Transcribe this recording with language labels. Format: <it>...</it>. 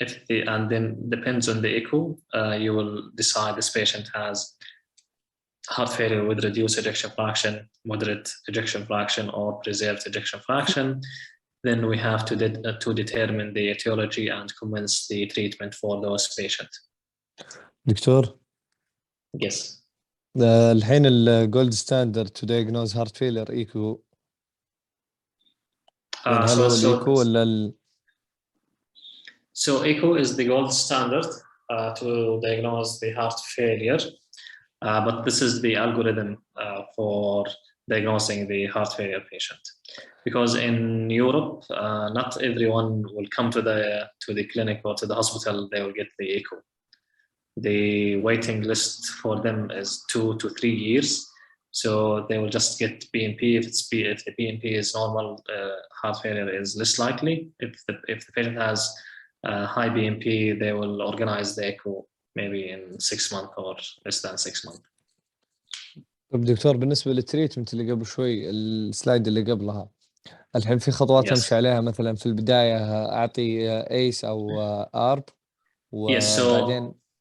<en>And then depends on the echo, you will decide this patient has heart failure with reduced ejection fraction, moderate ejection fraction, or preserved ejection fraction. Then we have to determine the etiology and commence the treatment for those patients.</en> <ar>دكتور</ar> <en>Yes.</en> <ar>الحين الجولد ستاندرد</ar> <en>to diagnose heart failure</en> <ar>ايكو يعني هل هو الايكو ولا</ar> <en>So echo is the gold standard to diagnose the heart failure, but this is the algorithm for diagnosing the heart failure patient. Because in Europe, not everyone will come to the clinic or to the hospital, they will get the echo. The waiting list for them is 2 to 3 years. So they will just get BNP. If the BNP is normal, heart failure is less likely. If the patient has high BNP, they will organize the echo maybe in 6 months or less than 6 months.</en> <ar>طب دكتور بالنسبة للتريتمنت اللي قبل شوي السلايد اللي قبلها الحين في خطوات أمشي عليها مثلا في البداية أعطي ايس أو ارب وبعدين</ar>